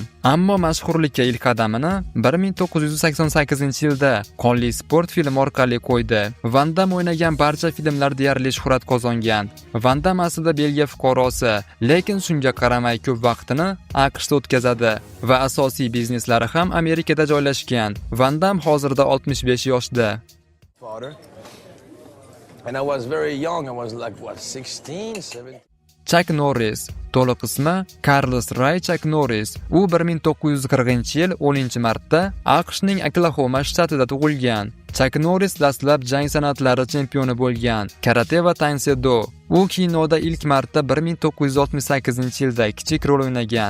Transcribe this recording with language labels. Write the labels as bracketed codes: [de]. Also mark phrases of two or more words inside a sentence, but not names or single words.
[uz] Ammo mashhurlikka ilk qadamini 1988-yilda Qonli sport filmi orqali qo'ydi. Van Damme o'ynagan barcha filmlar deyarli shuhrat qozongan. Van Damme aslida Belgiya fuqarosi, lekin shunga qaramay ko'p vaqtini AQShda o'tkazadi va asosiy bizneslari ham Amerikada joylashgan. Van Damme hozirda 65 yoshda. [en] Father. And I was very young. I was like, what, 16, 17? Chuck Norris. [uz] To'liq ismi Carlos Ray Chuck Norris. U 1940-yil 10-martda AQShning Oklahoma shtatida tug'ilgan. Chuck Norris dastlab jang san'atlari chempioni bo'lgan, karate va taekwondo. U kinoda ilk marta 1968-yilda kichik rol o'ynagan.